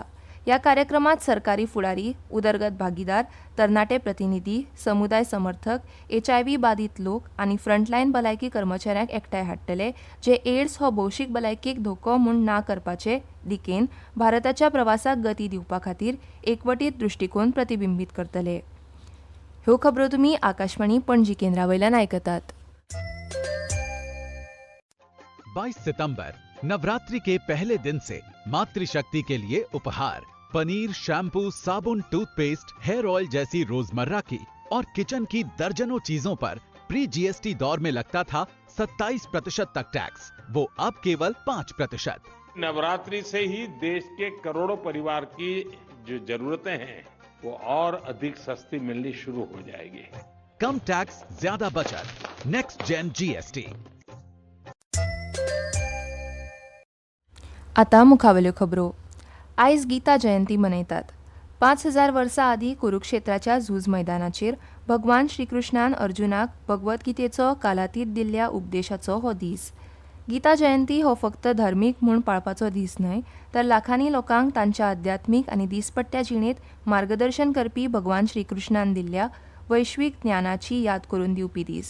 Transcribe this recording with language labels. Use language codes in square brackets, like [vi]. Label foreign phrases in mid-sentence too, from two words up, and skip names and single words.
[kok] ह्या कार्यक्रमात सरकारी फुडारी, उदरगत भागीदार, तरणाटे प्रतिनिधी, समुदाय समर्थक, HIV बाधित लोक आनी फ्रंटलायन भलायकी कर्मचाऱ्यांक एकठांय हाडटले, जे एड्स हो भौशीक भलायकेक धोको म्हूण ना करपाचे दिकेन भारताच्या प्रवासाक गती दिवपा खातीर एकवटीत दृश्टिकोन प्रतिबिंबीत करतले. ह्यो खबरो तुमी आकाशवाणी पणजी केंद्रावयल्यान आयकतात. [hi] 22 सितंबर नवरात्रि के पहले दिन से मातृशक्ति के लिए उपहार पनीर, शैम्पू, साबुन, टूथपेस्ट, हेयर ऑयल जैसी रोजमर्रा की और किचन की दर्जनों चीजों पर [en] pre GST [hi] दौर में लगता था 27% तक टैक्स, वो अब केवल 5%। नवरात्रि से ही देश के करोड़ों परिवार की जो जरूरतें हैं वो और अधिक सस्ती मिलनी शुरू हो जाएगी. कम टैक्स, ज्यादा बचत, [en] next gen GST. [kok] आता मुखावल्यो खबरो. आयज गीता जयंती मनयतात. 5000 वर्सां आदीं कुरुक्षेत्राच्या झूज मैदानाचेर भगवान श्रीकृष्णान अर्जुनाक भगवत गीतेचो कालातीत दिल्ल्या उपदेशाचो हो दीस. गीता जयंती हो फक्त धार्मीक म्हूण पाळपाचो दीस न्हय, तर लाखांनी लोकांक तांच्या आध्यात्मीक आनी दिसपट्ट्या जिणेंत मार्गदर्शन करपी भगवान श्रीकृष्णान दिल्ल्या वैश्वीक ज्ञानाची याद करून दिवपी दीस.